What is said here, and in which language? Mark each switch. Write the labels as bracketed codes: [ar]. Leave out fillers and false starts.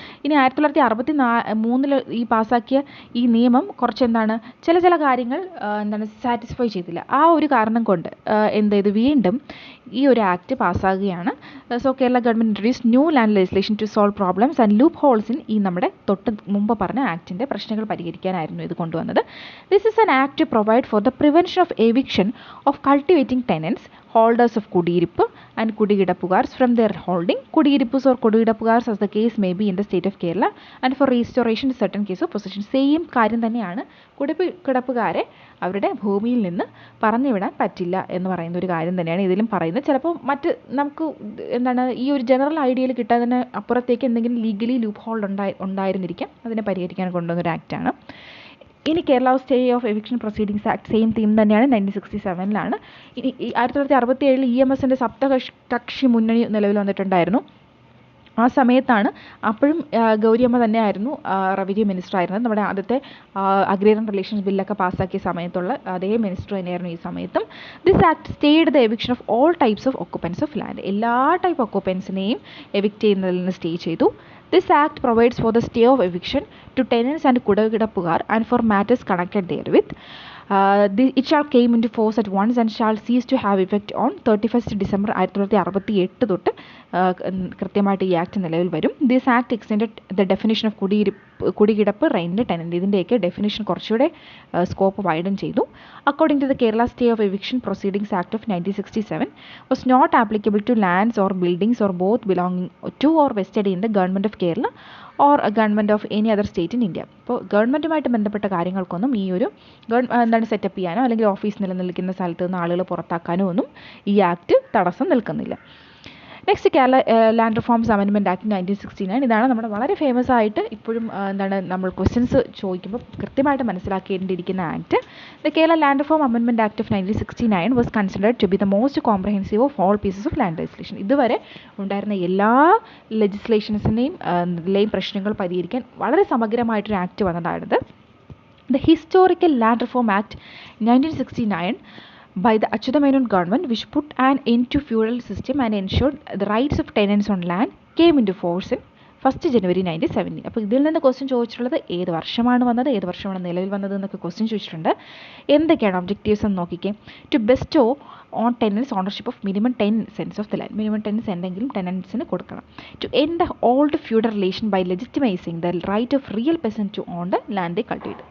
[ml] ഇനി 1963 ഈ പാസ്സാക്കിയ ഈ നിയമം കുറച്ച് ചില കാര്യങ്ങൾ സാറ്റിസ്ഫൈ ചെയ്തില്ല. ആ ഒരു കാരണം കൊണ്ട് ഇത് വീണ്ടും ഈ ഒരു act പാസ്സാകുകയാണ്. [en] so Kerala government introduce new land legislation to solve problems and loopholes in [ml] ഈ നമ്മുടെ തൊട്ട് മുമ്പ് പറഞ്ഞ ആക്ടിൻ്റെ പ്രശ്നങ്ങൾ പരിഹരിക്കാനായിരുന്നു ഇത് കൊണ്ടുവന്നത്. [en] This is an act to provide for the prevention of eviction of cultivating tenants holders of കുടിയിരിപ്പ് and കുടികിടപ്പുകാർസ് from their holding, കുടിയിരിപ്പുസ് or കുടികിടപ്പുകാർസ് as the case may be in the state of Kerala, and for restoration to certain case of possession. [ml] Same കാര്യം തന്നെയാണ്. കുടികിടപ്പുകാരെ അവരുടെ ഭൂമിയിൽ നിന്ന് പറഞ്ഞുവിടാൻ പറ്റില്ല എന്ന് പറയുന്ന ഒരു കാര്യം തന്നെയാണ് ഇതിലും പറയുന്നത്. ചിലപ്പോൾ നമുക്ക് ഈ ഒരു ജനറൽ ഐഡിയയിൽ കിട്ടാതിന് അപ്പുറത്തേക്ക് എന്തെങ്കിലും ലീഗലി ലൂപ്പ് ഹോൾ ഉണ്ടായിരുന്നിരിക്കാം. അതിനെ പരിഹരിക്കാൻ കൊണ്ടുവന്നൊരു ആക്റ്റാണ്. ഇനി Kerala stay of eviction proceedings act same theme തന്നെയാണ്. 1967 ഇനി 1967 EMSൻ്റെ സപ്തകക്ഷി മുന്നണി നിലവിൽ വന്നിട്ടുണ്ടായിരുന്നു. ആ സമയത്താണ് അപ്പോഴും ഗൗരിയമ്മ തന്നെയായിരുന്നു റവന്യൂ മിനിസ്റ്റർ ആയിരുന്നത്. നമ്മുടെ ആദ്യത്തെ അഗ്രേറിയൻ റിലേഷൻസ് ബില്ലൊക്കെ പാസ്സാക്കിയ സമയത്തുള്ള അതേ മിനിസ്റ്റർ തന്നെയായിരുന്നു ഈ സമയത്തും. [en] This act stayed the eviction of all types of occupants of land. [ml] എല്ലാ ടൈപ്പ് ഒക്കുപ്പൻസിനെയും എവിക്റ്റ് ചെയ്യുന്നതിൽ നിന്ന് സ്റ്റേ ചെയ്തു. [en] This act provides for the stay of eviction to tenants and കുടികിടപ്പുകാർ and for matters connected therewith. It shall came into force at once and shall cease to have effect on 31st December 1968 [ml] തൊട്ട് കൃത്യമായിട്ട് ഈ act നിലവിൽ വരും. [en] this act extended the definition of കുടികിടപ്പ്, rent, tenant [ml] ഇതിൻ്റെയൊക്കെ definition കുറച്ചുകൂടെ scope widen ചെയ്തു. [en] According to the Kerala stay of eviction proceedings act of 1967 was not applicable to lands or buildings or both belonging to or vested in the government of Kerala or a government of any other state in India. [ml] അപ്പോൾ ഗവൺമെൻറ്റുമായിട്ട് ബന്ധപ്പെട്ട കാര്യങ്ങൾക്കൊന്നും ഈ ഒരു setup ചെയ്യാനോ അല്ലെങ്കിൽ office നിലനിൽക്കുന്ന സ്ഥലത്ത് നിന്ന് ആളുകൾ പുറത്താക്കാനോ ഒന്നും ഈ ആക്ട് തടസ്സം നിൽക്കുന്നില്ല. Next Kerala land reforms amendment act 1969. ഇതാണ് നമ്മുടെ വളരെ ഫേമസ് ആയിട്ട് ഇപ്പോഴും നമ്മൾ ക്വസ്റ്റ്യൻസ് ചോദിക്കുമ്പോൾ കൃത്യമായിട്ട് മനസ്സിലാക്കേണ്ടിയിരിക്കുന്ന act. [en] The Kerala land reform amendment act of 1969 was considered to be the most comprehensive of all pieces of land legislation. [ml] ഇതുവരെ ഉണ്ടായിരുന്ന എല്ലാ ലെജിസ്ലേഷൻസിനെയും പ്രശ്നങ്ങൾ പരിഹരിക്കാൻ വളരെ സമഗ്രമായിട്ടൊരു act വന്നതാണിത്. [en] The Historical Land Reform Act 1969 by the Achyuta-Menon government, which put an end to feudal system and ensured the rights of tenants on land, came into force in 1st January 1970. [ml] അപ്പോൾ ഇതിൽ നിന്ന് question ചോദിച്ചിട്ടുള്ളത് ഏത് വർഷമാണ് വന്നത്, ഏത് വർഷമാണ് നിലവിൽ വന്നത് എന്നൊക്കെ ക്വസ്റ്റ്യൻ ചോദിച്ചിട്ടുണ്ട്. എന്തൊക്കെയാണ് ഒബ്ജക്റ്റീവ്സ് എന്ന് നോക്കിക്കേ. [en] To bestow on tenants ownership of minimum 10 cents of the land. [ml] Minimum 10 cents എന്തെങ്കിലും ടെനൻസിന് കൊടുക്കണം. [en] To end the old feudal relation by legitimising the right of real peasant to own the land they cultivate.